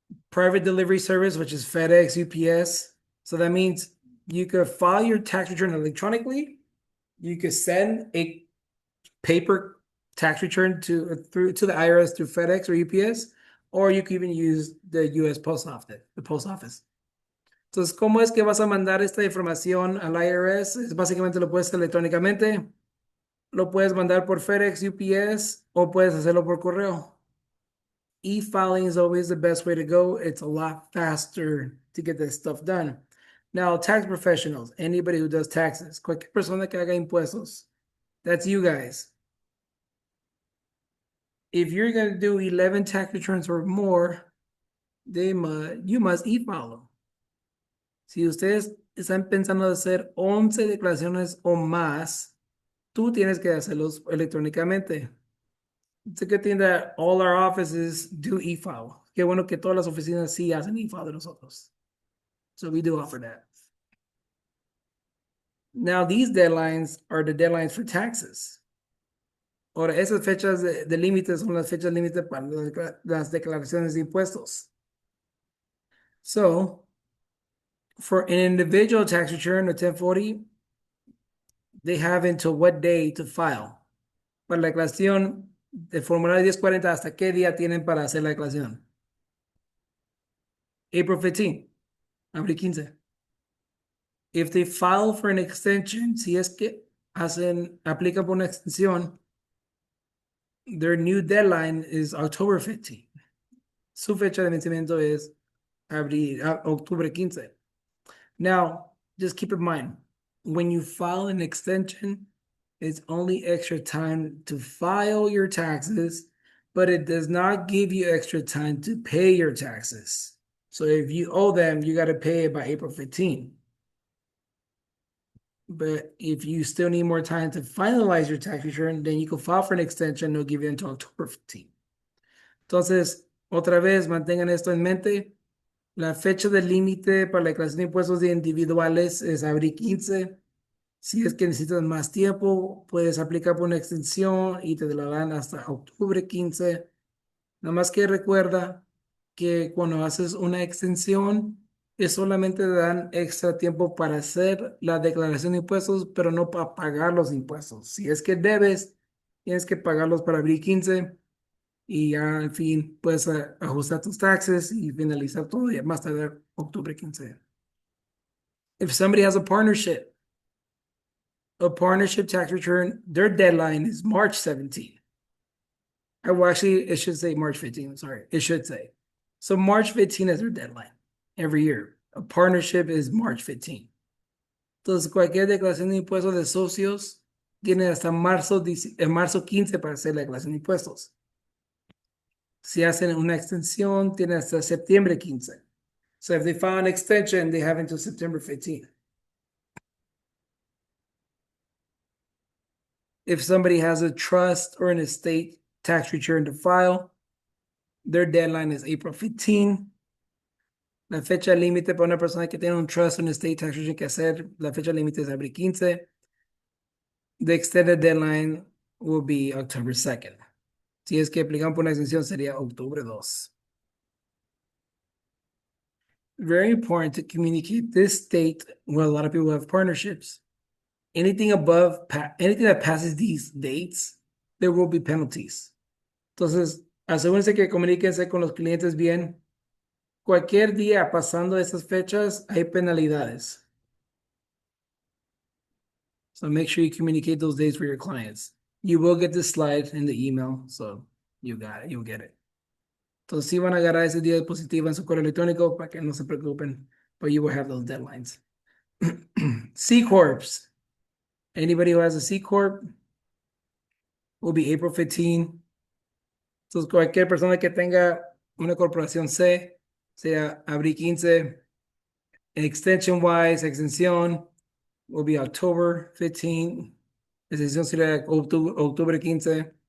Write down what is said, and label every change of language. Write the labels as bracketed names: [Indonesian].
[English] Private delivery service, which is FedEx, UPS. So that means you could file your tax return electronically. You could send a paper tax return to the IRS through FedEx or UPS, or you could even use the US Post Office, the post office. [Spanish] Entonces, ¿cómo es que vas a mandar esta información al IRS? Es básicamente lo puedes hacer electrónicamente. Lo puedes mandar por FedEx, UPS, o puedes hacerlo por correo. [English] E-filing is always the best way to go. It's a lot faster to get this stuff done. Now, tax professionals, anybody who does taxes, [Spanish] cualquier persona que haga impuestos, [English] that's you guys. If you're going to do 11 tax returns or more, you must e-file them. [Spanish] Si ustedes están pensando hacer 11 declaraciones o más, tú tienes que hacerlos electrónicamente. [English] It's a good thing that all our offices do e-file. [Spanish] Qué bueno que todas las oficinas sí hacen e-file de nosotros. [English] So we do offer that. Now these deadlines are the deadlines for taxes. [Spanish] Ahora, esas fechas de límite son las fechas límite para las declaraciones de impuestos. [English] So, for an individual tax return or 1040, they have until what day to file. [Spanish] Para la declaración de formulario 1040, ¿hasta qué día tienen para hacer la declaración? [English] April 15, [Spanish] abril 15. [English] If they file for an extension, [Spanish] si es que aplican por una extensión, [English] their new deadline is October 15. [Spanish] Su fecha de vencimiento es octubre 15. [English] Now, just keep in mind, when you file an extension, it's only extra time to file your taxes, but it does not give you extra time to pay your taxes. So if you owe them, you got to pay it by April 15. But if you still need more time to finalize your tax return, then you can file for an extension. They'll give you until October 15. [Spanish] Entonces, otra vez, mantengan esto en mente. La fecha del límite para la declaración de impuestos de individuales es abril 15. Si es que necesitas más tiempo, puedes aplicar por una extensión y te la dan hasta octubre 15. Nada más que recuerda que cuando haces una extensión, es solamente te dan extra tiempo para hacer la declaración de impuestos, pero no para pagar los impuestos. Si es que debes, tienes que pagarlos para abril 15 y ya al fin puedes ajustar tus taxes y finalizar todo y más tarde octubre 15. [English] If somebody has a partnership tax return, their deadline is March 17. Well, actually, it should say March 15. I'm sorry. It should say. So March 15 is their deadline every year. A partnership is March 15. [Spanish] Entonces, cualquier declaración de impuestos de socios tiene hasta marzo 15 para hacer la declaración de impuestos. Si hacen una extensión, tienen hasta septiembre 15. [English] So if they file an extension, they have until September 15th. If somebody has a trust or an estate tax return to file, their deadline is April 15. [Spanish] La fecha límite para una persona que tiene un trust o un estate tax return que hacer, la fecha límite es abril 15. [English] The extended deadline will be October 2nd. [Spanish] Si es que aplican por una extensión, sería octubre 2. [English] Very important to communicate this date where a lot of people have partnerships. Anything anything that passes these dates, there will be penalties. [Spanish] Entonces, asegúrense que comuníquense con los clientes bien. Cualquier día pasando esas fechas, hay penalidades. [English] So make sure you communicate those dates for your clients. You will get this slide in the email, so you got it, you'll get it. [Spanish] Entonces, sí van a agarrar ese día dispositivo en su correo electrónico para que no se preocupen, [English] but you will have those deadlines. C Corps. Anybody who has a C Corp will be April 15. [Spanish] Entonces, cualquier persona que tenga una corporación C, sea abril 15, [English] extension wise, [Spanish] extensión [English] will be October 15. [Spanish] Extensión sería octubre 15.